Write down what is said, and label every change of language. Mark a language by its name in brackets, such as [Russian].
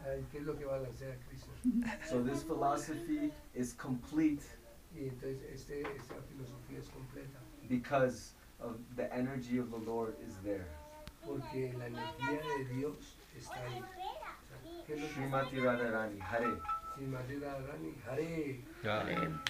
[Spanish] ¿Qué es lo que balancea a Krishna? ¿Qué es lo que balancea Krishna? [English] So this philosophy is complete [Spanish] Y entonces esta filosofía es completa [English] because of the energy of the Lord is there. [Spanish] porque la energía de Dios está ahí. O sea, ¿qué es lo que Srimati Radharani, Hare. Srimati Radharani, Hare?